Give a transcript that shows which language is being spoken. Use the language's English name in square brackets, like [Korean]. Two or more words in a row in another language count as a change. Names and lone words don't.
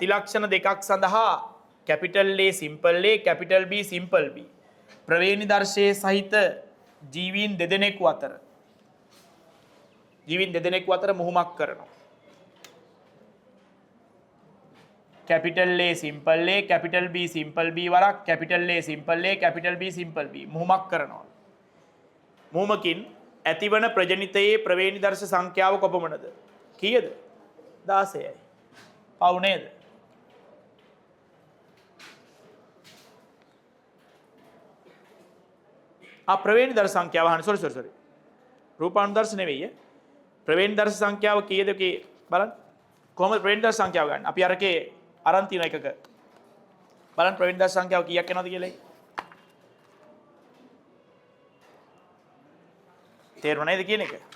[Sinhala] ලක්ෂණ දෙකක් සඳහා [English] capital A simple A capital B simple B [Sinhala] ප්‍රවේණි දර්ශයේ සහිත ජීවීන් දෙදෙනෙකු අතර මුහුමක් කරනවා. [English] capital A simple A capital B simple B වරක් capital A simple A capital B simple B [Sinhala] මුහුමක් කරනවා. මුහුමකින් ඇතිවන ප්‍රජනිතයේ ප්‍රවේණි දර්ශ සංඛ්‍යාව කොපමණද? කීයද? 16යි. පව් නේද? ප්‍රවේණි දර්ශ සංඛ්‍යාව අහන්න sorry රූපානුදර්ශ නෙවෙයි ප්‍රවේණි දර්ශ සංඛ්‍යාව කීයද බලන්න කොහොමද ප්‍රවේණි දර්ශ සංඛ්‍යාව ගන්න අපි අරකේ අරන් තියෙන එකක බලන්න ප්‍රවේණි දර්ශ සංඛ්‍යාව කීයක් එනවද කියලා තේරුණා නේද කියන එක